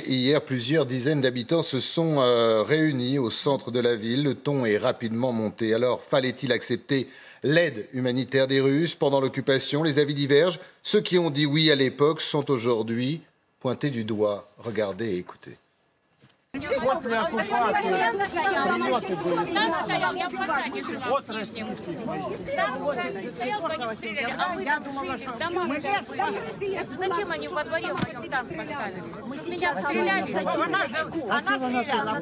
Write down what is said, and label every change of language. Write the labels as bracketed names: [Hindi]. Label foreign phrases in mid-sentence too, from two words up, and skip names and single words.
[French] Hier, plusieurs dizaines d'habitants se sont réunis au centre de la ville. Le ton est rapidement monté. Alors, fallait-il accepter l'aide humanitaire des Russes pendant l'occupation? Les avis divergent. Ceux qui ont dit oui à l'époque sont aujourd'hui pointés du doigt. Regardez et écoutez. [Russian] После оккупации прилеты были. Зачем они во дворе танк поставили? Меня стреляли. Она стреляла.